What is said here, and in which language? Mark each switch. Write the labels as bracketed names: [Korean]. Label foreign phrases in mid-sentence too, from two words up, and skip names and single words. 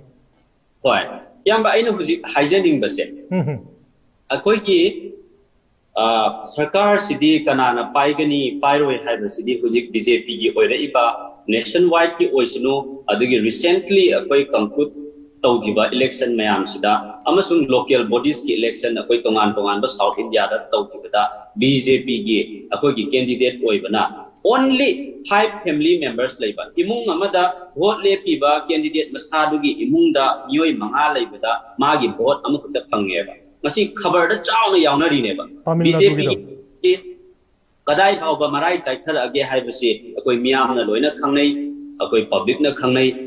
[Manipuri] hoi yamba aina huji hygienic base akoi ki sarkar sidi kanana paigani pairoi haiba sidi huji BJP gi oira iba nationwide ki oisunu adugi recently akoi conclude tawgiba election mayam sida amasung [English] local bodies [Manipuri] ki election akoi tongan ba South India da tawgibada BJP gi akoi ki candidate oibana [English] only 5 family members [Manipuri] laiba imung amada vote lepiba candidate masadugi imungda mioi manga laibada magi vote amukta phangeba masi khabar da chauna yaunari neba BJP kadai bauba marai chaithar age haibasi akoi miyamna loina khangnai akoi public na khangnai